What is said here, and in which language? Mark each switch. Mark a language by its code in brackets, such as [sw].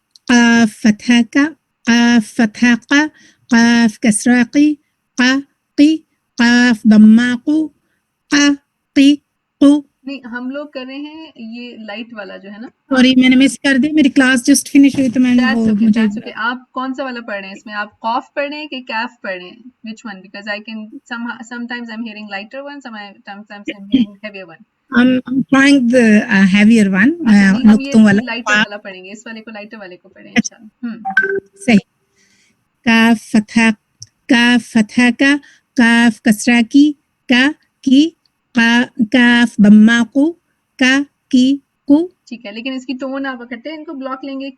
[ar] قاف فتحة ك قاف فتحة ق قاف كسرة قي ق قي قاف ضمة قو ق قي قو [hi] नहीं, हम लोग कर रहे हैं ये लाइट वाला जो है ना। सॉरी मैंने मिस कर दिया, मेरी क्लास जस्ट फिनिश हुई तो मैंने [en] That's [hi] वो [en] okay, [hi] मुझे [en] that's okay. [hi] आप कौन सा वाला पढ़ रहे हैं इसमें? आप कॉफ पढ़ रहे हैं कि कैफ पढ़ रहे हैं? [en] Which one? Because I can sometimes I'm hearing lighter one, sometimes I'm hearing heavier one. I'm trying the heavier one, [hi] अच्छा, नहीं, हम नुक्तों ये वाला। लाइटर वाला पढ़ेंगे, इस वाले को लाइटर वाले को पढ़ें इंशाल्लाह। सही। [ar] काफ फतहा, काफ फतहा का, काफ कसरा की, का की, काफ बम्मा को, का की को, [hi] ठीक है, लेकिन इसकी टोन आप इकट्ठे इनको ब्लॉक लेंगे।